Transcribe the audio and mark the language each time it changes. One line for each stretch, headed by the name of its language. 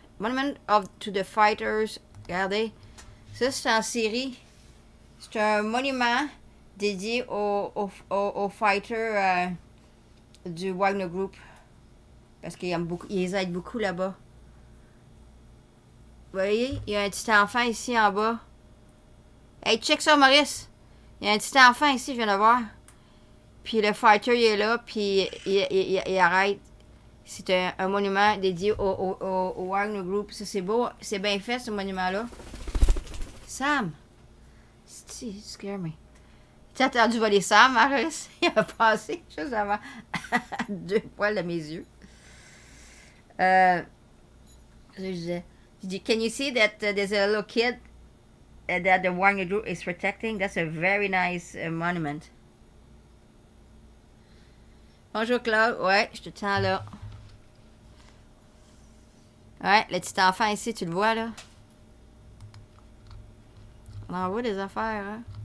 English: Monument to the Fighters.
French: Regardez. Ça c'est en série. C'est un monument dédié aux fighters du Wagner Group. Parce qu'ils les aident beaucoup là-bas. Vous voyez, il y a un petit enfant ici en bas. Hey, check ça, Maurice. Il y a un petit enfant ici, je viens de voir. Puis le fighter, il est là, puis il arrête. C'est un monument dédié au Wagner Group. Ça, c'est beau. C'est bien fait, ce monument-là. Sam! Tu
English: scare me.
French: Tu as attendu voler Sam, Maurice? Il a passé juste avant 2 poils de mes yeux. Je disais,
English: can you see that there's a little kid that the Wagner Group is protecting? That's a very nice monument.
French: Bonjour Claude, ouais, je te tiens là. Ouais, le petit enfant ici, tu le vois là? On envoie des affaires, hein?